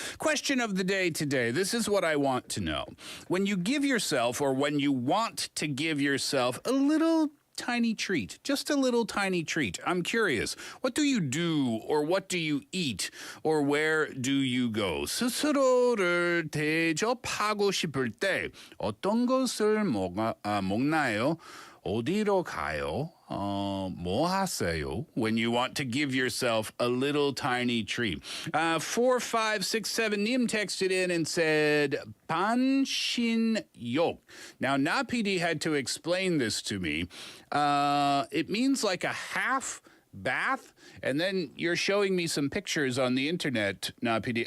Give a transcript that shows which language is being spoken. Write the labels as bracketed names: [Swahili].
[English] Question of the day today. This is what I want to know. When you give yourself, or when you want to give yourself a little tiny treat, just a little tiny treat. I'm curious, what do you do, or what do you eat, or where do you go? [Korean] 스스로를 대접하고 싶을 때 어떤 것을 먹나요? 어디로 가요? 뭐 하세요? [English] When you want to give yourself a little tiny treat. 4567님 texted in and said, 반신욕. Now, Na PD had to explain this to me. It means like a half bath, and then you're showing me some pictures on the internet, Na PD.